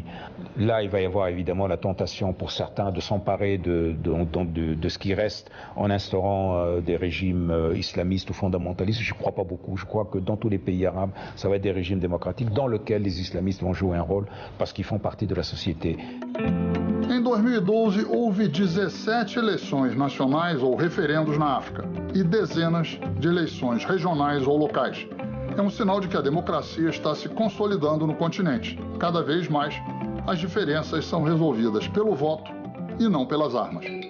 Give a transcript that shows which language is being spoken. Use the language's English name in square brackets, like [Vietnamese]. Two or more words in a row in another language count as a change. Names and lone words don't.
[French] Là, il va y avoir évidemment la tentation pour certains de s'emparer de ce qui reste en instaurant des régimes islamistes ou fondamentalistes. Je ne crois pas beaucoup. Je crois que dans tous les pays arabes, ça va être des régimes démocratiques dans lesquels les islamistes vont jouer un rôle parce qu'ils font partie de la société. [Portuguese] Em 2012, houve 17 eleições nacionais ou referendos na África e dezenas de eleições regionais ou locais. É um sinal de que a democracia está se consolidando no continente. Cada vez mais, as diferenças são resolvidas pelo voto e não pelas armas.